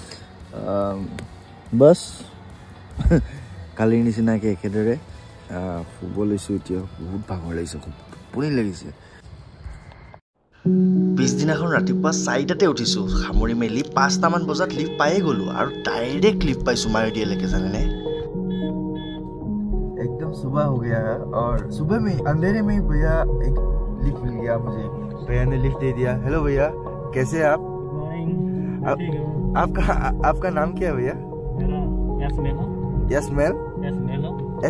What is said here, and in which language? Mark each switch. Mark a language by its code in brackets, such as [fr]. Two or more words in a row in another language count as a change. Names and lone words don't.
[as] বাছ কালিৰ নিচিনাকৈ একেদৰে শুব লৈছোঁ এতিয়া বহুত ভাগৰ লাগিছে খুব টোপনি লাগিছে পিছদিনাখন ৰাতিপুৱা 4টাতে উঠিছোঁ সামৰি মেলি 5টামান বজাত লিফ্ট পায়ে গ'লোঁ আৰু [en] direct lift [as] পাইছোঁ মায়ুদিয়ালৈকে জানেনে [hi] एकदम सुबह हो गया है और सुबह में अंधेरे में भैया एक लिफ्ट मिल गया मुझे भैया ने लिफ्ट दे दिया हेलो भैया कैसे हैं आप आपका नाम क्या है भैया